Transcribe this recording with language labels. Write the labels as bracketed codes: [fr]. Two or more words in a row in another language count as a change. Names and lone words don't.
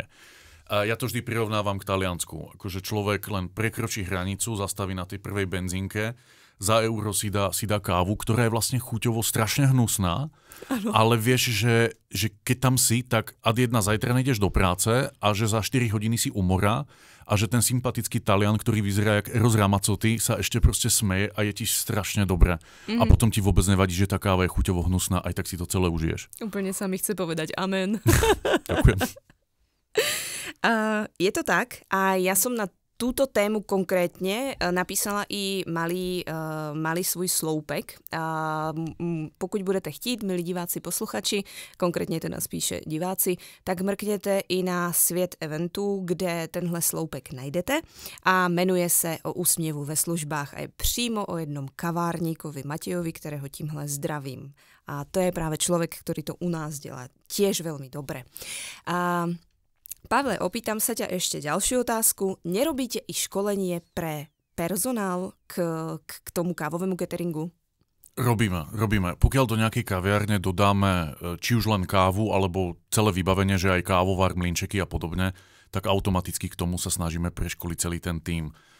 [sk] A ja to vždy prirovnávam k Taliansku. Akože človek len prekročí hranicu, zastaví na tej prvej benzínke, za euro si dá kávu, ktorá je vlastne chuťovo strašne hnusná, ale vieš, že keď tam si, tak ad jedna zajtra nejdeš do práce a že za 4 hodiny si umora a že ten sympatický Talian, ktorý vyzerá jak Eros Ramazzotti, sa ešte proste smeje a je ti strašne dobre. A potom ti vôbec nevadí, že tá káva je chuťovo hnusná, aj tak si to celé užiješ. Úplne sa mi chce povedať amen. Ďakujem. Je to tak a ja som na túto tému konkrétne napísala i malý [cs] svůj sloupek. Pokud budete chtít, milí diváci, posluchači, konkrétně teda spíše diváci, tak mrkněte i na Svět eventů, kde tenhle sloupek najdete a jmenuje se O úsměvu ve službách a je přímo o jednom kavárníkovi Matejovi, kterého tímhle zdravím. A to je právě člověk, který to u nás dělá [sk] tiež veľmi dobre. Pavle, opýtam sa ťa ešte ďalšiu otázku. Nerobíte i školenie pre personál k tomu kávovému cateringu? Robíme. Pokiaľ do nejakej kaviárne dodáme či už len kávu, alebo celé vybavenie, že aj kávovar, mlynčeky a podobne, tak automaticky k tomu sa snažíme preškoliť celý ten tím.